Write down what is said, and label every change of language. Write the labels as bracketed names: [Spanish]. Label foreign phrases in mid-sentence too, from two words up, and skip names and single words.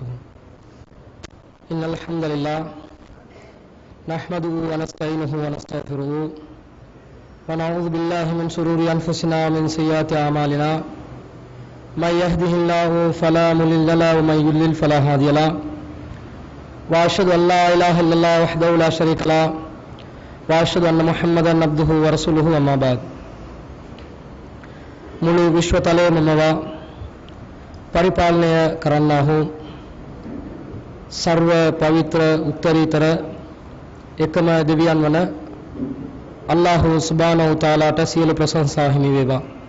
[Arabic] إن الحمد لله نحمده ونستعينه ونستغفره ونعوذ بالله من شرور أنفسنا ومن سيئات أعمالنا من يهده الله فلا مضل له ومن يضلل فلا هادي له وأشهد أن لا إله إلا الله وحده لا شريك له وأشهد أن محمدا عبده ورسوله أما بعد. [Sinhala] මුළු විශ්වතලයේම පරිපාලනය කරන්නා වූ සර්ව පවිත්‍ර උත්තරීතර එකම දෙවියන් වන අල්ලාහ් සුබ්හානහු තාලාට සියලු ප්‍රශංසා හිමි වේවා.